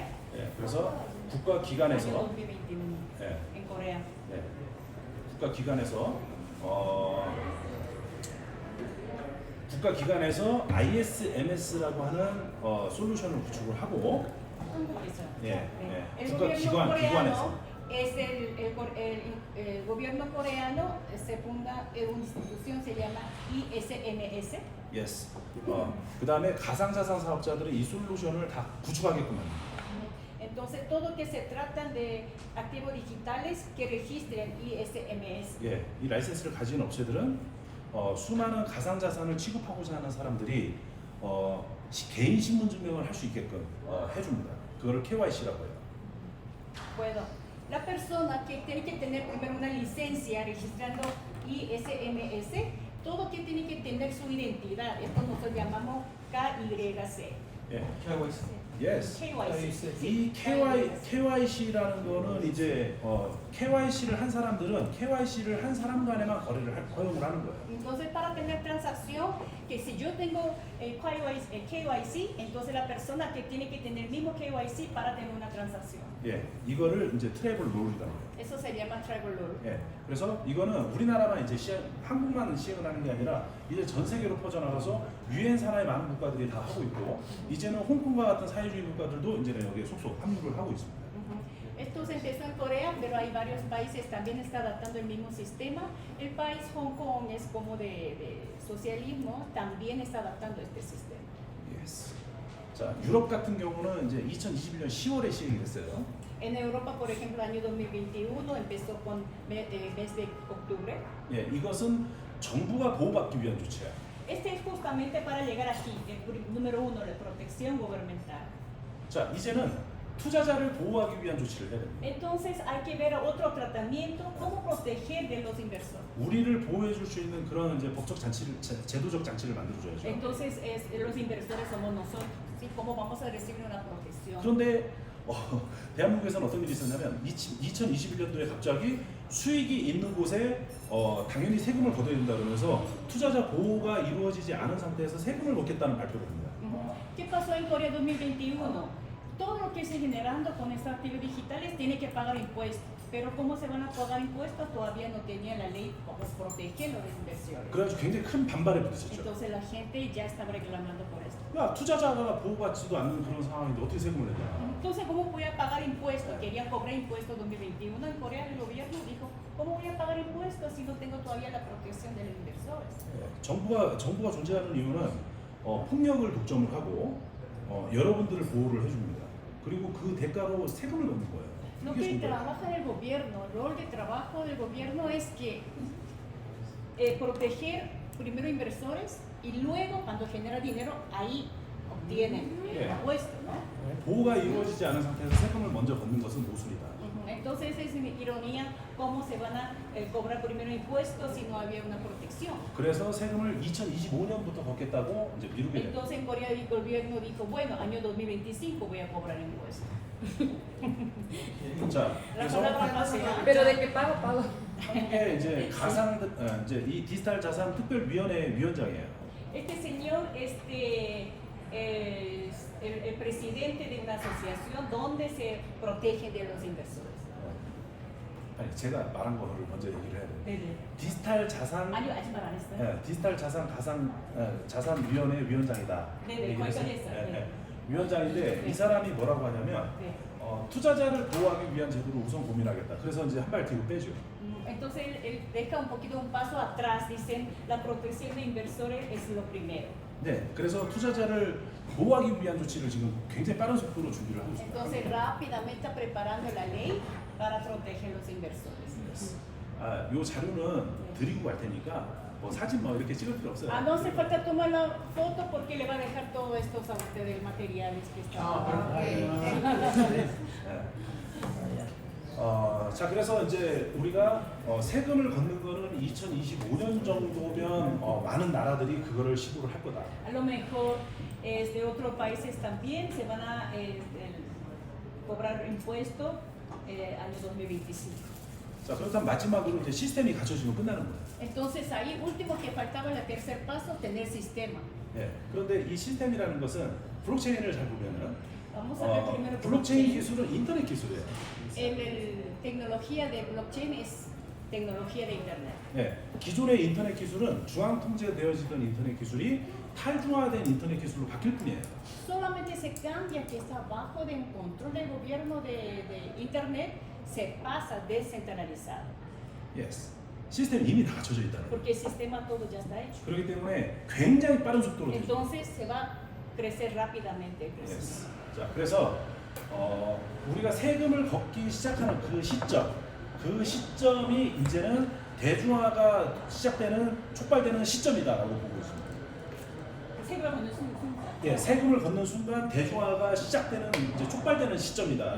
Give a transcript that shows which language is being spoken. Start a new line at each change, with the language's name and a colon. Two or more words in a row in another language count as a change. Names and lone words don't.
Korean: 그래서 국가기관에서
Spanish: Año 2021 en Corea.
Korean: 국가기관에서 ISMS라고 하는 솔루션을 구축을 하고
Spanish: Eso. El gobierno
Korean: 기관에서
Spanish: el gobierno coreano se funda en una institución se llama ISMS. yes.
Korean: 그 다음에 가상자산 사업자들은 이 솔루션을 다 구축하게끔 합니다.
Spanish: Entonces todo que se tratan de activos digitales que registren ISMS.
Korean: 이 라이센스를 가진 업체들은 수많은 가상자산을 취급하고자 하는 사람들이 개인 신분증명을 할 수 있게끔 해줍니다. 그거를 KYC라고 해요.
Spanish: Bueno, la persona que tiene que tener primero una licencia registrando ISMS, todo que tiene que tener su identidad. Esto nosotros llamamos KYC.
Korean: 예. KYC. Yes. KYC. 이 KYC라는 거는 이제 KYC를 한 사람들은 KYC를 한 사람 간에만 허용을 하는 거예요.
Spanish: Entonces, para tener transacción, que si yo tengo KYC, entonces la persona que tiene que tener el mismo KYC para tener una transacción.
Korean: 예, 이거를 이제 트래블 롤이라고 해요.
Spanish: Eso se llama
English: tribal law.
Korean: 예, 그래서 이거는 우리나라만 이제 한국만 시행을 하는 게 아니라 이제 전 세계로 퍼져나가서 유엔 산하의 많은 국가들이 다 하고 있고 이제는 홍콩과 같은 사회주의 국가들도 이제는 여기에 속속 합류를 하고 있습니다.
Spanish: Esto se empezó en Corea, pero hay varios países también está adaptando el mismo sistema. El país Hong Kong es como de socialismo, también está adaptando este sistema. Yes.
Korean: 자, 유럽 같은 경우는 이제 2021년 10월에 시행이 됐어요.
Spanish: En Europa, por ejemplo, el año 2021 empezó con mes de octubre.
Korean: 예, 이것은 정부가 보호받기 위한 조치야.
Spanish: Este es justamente para llegar aquí, número uno, la protección gubernamental.
Korean: 자, 이제는 투자자를 보호하기 위한 조치를 해야 됩니다.
Spanish: Entonces hay que ver otro tratamiento, cómo proteger de los inversores.
Korean: 우리를 보호해 줄 수 있는 그런 이제 법적 장치를, 제도적 장치를 만들어 줘야죠.
Spanish: Entonces los inversores somos nosotros, ¿sí? ¿Cómo vamos a recibir una protección?
Korean: 그런데 대한민국에서는 어떤 일이 있었냐면 2021년도에 갑자기 수익이 있는 곳에 당연히 세금을 걷어야 된다 그러면서 투자자 보호가 이루어지지 않은 상태에서 세금을 걷겠다는 발표를 합니다.
Spanish: ¿Qué pasó en Corea 2021? Todo lo que se generando con estas actividades digitales tiene que pagar impuestos, pero ¿cómo se van a pagar impuestos? Todavía no tenía la ley para proteger los inversores.
Korean: 그래가지고 굉장히 큰 반발에 부딪혔죠.
Spanish: Entonces la gente ya estaba reclamando por esto.
Korean: 야, 투자자가 보호받지도 않는 그런 상황인데 어떻게 세금을 내냐.
Spanish: Entonces, ¿cómo voy a pagar impuestos? Querían cobrar impuestos 2021 en Corea, el gobierno dijo, ¿cómo voy a pagar impuestos si no tengo todavía la protección de los inversores?
Korean: 정부가 존재하는 이유는 폭력을 독점을 하고 여러분들을 보호를 해줍니다. 그리고 그 대가로 세금을 걷는 거예요.
Spanish: Lo
Korean: 이게
Spanish: que
Korean: 정부예요.
Spanish: trabaja el gobierno, el rol de trabajo del gobierno es que proteger primero inversores y luego cuando genera dinero ahí obtienen el impuesto, ¿no?
Korean: 보호가 이루어지지 않은 상태에서 세금을 먼저 걷는 것은 모순이다.
Spanish: Entonces es ironía cómo se van a cobrar primero impuestos si no había una protección.
Korean: 그래서 세금을 2025년부터 걷겠다고 이제 미루게 됩니다.
Spanish: Entonces en Corea el gobierno dijo, bueno, año 2025 voy a cobrar impuestos.
Korean: 자,
Spanish: La
Korean: 그래서
Spanish: palabra pasea. Pero de que pago, pago.
Korean: 한국의 이제 이제 이 디지털 자산 특별위원회 위원장이에요.
Spanish: Este señor es el presidente de una asociación donde se protege de los inversores.
Korean: 아니, 제가 말한 거를 먼저 얘기를 해야 돼요. 네네. 디지털 자산 아니요, 아직 말 안 했어요. 디지털 자산위원회 위원장이다. 네네, 얘기를 거기까지 했어요. 했어요. 네. 위원장인데 네. 이 사람이 뭐라고 하냐면 네. 투자자를 보호하기 위한 제도를 우선 고민하겠다. 그래서 이제 한 발 뒤로 빼죠.
Spanish: Entonces él deja un poquito un paso atrás, dicen la protección de inversores es lo primero.
Korean: 네, 그래서 투자자를 보호하기 위한 조치를 지금 굉장히 빠른 속도로 준비를 하고 있습니다.
Spanish: Entonces rápidamente está preparando la ley para proteger los inversores.
Korean: 요 자료는 드리고 갈 테니까 뭐 사진 뭐 이렇게 찍을 필요 없어요.
Spanish: No hace falta tomar la foto porque le va a dejar todo esto a usted del materiales que está.
Korean: 자, 그래서 이제 우리가 세금을 걷는 거는 2025년 정도면 많은 나라들이 그거를 시도를 할 거다.
Spanish: A lo mejor de otros países también se van a cobrar impuestos año 2025.
Korean: 자, 그렇다면 마지막으로 이제 시스템이 갖춰지면 끝나는 거예요.
Spanish: Entonces ahí último que faltaba el tercer paso, tener sistema.
Korean: 네. 그런데 이 시스템이라는 것은 블록체인을 잘 보면은
Spanish: Vamos a ver primero
Korean: 블록체인 기술은 인터넷 기술이에요.
Spanish: Tecnología de blockchain es tecnología de internet.
Korean: 네. 기존의 인터넷 기술은 중앙 통제되어지던 인터넷 기술이 탈중화된 인터넷 기술로 바뀔 뿐이에요.
Spanish: Solamente se cambia que está bajo del control del gobierno de internet, se pasa descentralizado. Yes.
Korean: 시스템이 이미 다 갖춰져 있다는 거예요.
Spanish: Porque el sistema todo ya está hecho.
Korean: 그렇기 때문에 굉장히 빠른 속도로 되죠.
Spanish: Entonces se va a crecer rápidamente el crecimiento. Yes.
Korean: 자, 그래서 우리가 세금을 걷기 시작하는 그 시점이 이제는 대중화가 시작되는 촉발되는 시점이다라고 보고 있습니다. 세금을 걷는 순간. 예, 세금을 걷는 순간 대중화가 시작되는 이제 촉발되는 시점이다.